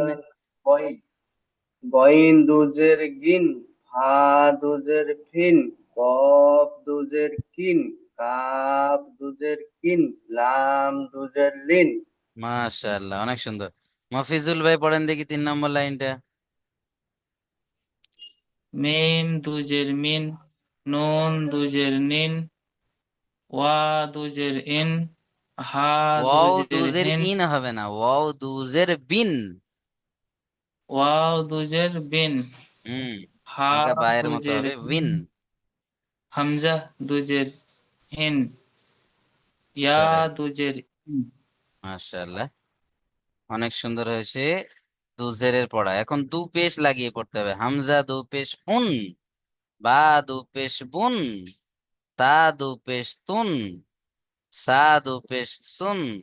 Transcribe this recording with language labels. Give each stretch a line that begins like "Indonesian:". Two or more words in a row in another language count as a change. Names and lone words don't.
Bangla: আর গইন, গইন দু জের গিন, ফা দু জের ফিন, কফ দু জের কিন, কাফ দু জের কিন, লাম দু জের লিন। মাশাআল্লাহ, অনেক সুন্দর। মফিজুল ভাই পড়েন দেখি 3 নম্বর লাইনটা।
Hindi: মিম दो जेर मिन, नून दो जेर निन, ওয়া दो जेर इन, হা दो
Bangla: ওয়াও
Hindi: जेर
Bangla: দুজের
Hindi: हिन,
Bangla: ইন হবে না, ওয়াও দুজের বিন।
Hindi: ওয়াও दो जेर बिन,
Bangla: হুম, হা আগা বায়ের
Hindi: दो
Bangla: মতো
Hindi: जेर
Bangla: হবে
Hindi: हिन,
Bangla: বিন।
Hindi: হামজা दो जेर हिन, ইয়া
Bangla: চলেন,
Hindi: दो जेर इन।
Bangla: মাশাআল্লাহ, অনেক সুন্দর হয়েছে দুজেরের পড়া। এখন দু পেশ লাগিয়ে পড়তে হবে। হামজা দু পেশ উন, বা দু পেশ বুন, তা দু পেশ তুন, সা দু পেশ সুন।